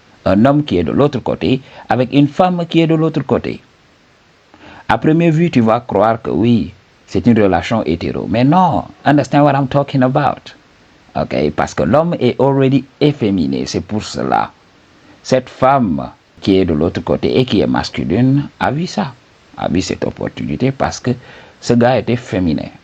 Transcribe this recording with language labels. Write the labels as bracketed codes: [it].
[fr] Un homme qui est de l'autre côté avec une femme qui est de l'autre côté. À première vue, tu vas croire que oui, c'est une relation hétéro. Mais non, [en] understand what I'm talking about? [fr] Ok? Parce que l'homme est [en] already [fr] efféminé. C'est pour cela. Cette femme qui est de l'autre côté et qui est masculine a vu ça. A vu cette opportunité parce que ce gars était féminin.